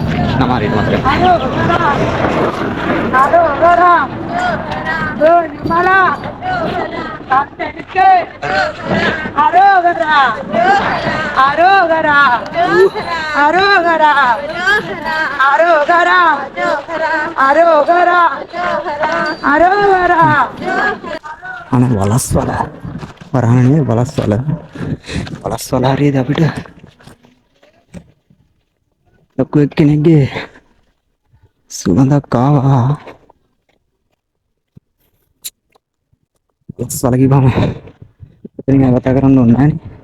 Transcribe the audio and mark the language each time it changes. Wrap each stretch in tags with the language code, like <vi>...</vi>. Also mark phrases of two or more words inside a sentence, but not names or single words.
<ta>அரோகரா வேலுமலா அப்பனுக்கு அரோகரா அரோகரா அரோகரா அரோகரா அரோகரா அரோகரா</ta> <si>අනේ වලස්වල වරහනේ වලස්වල හරියද අපිට ලොකු එක්කෙනෙක්ගේ සුවඳක් ආවා වලස්වල කිව්වම එතනින් කතා කරන්න ඕනේ නෑනේ</si>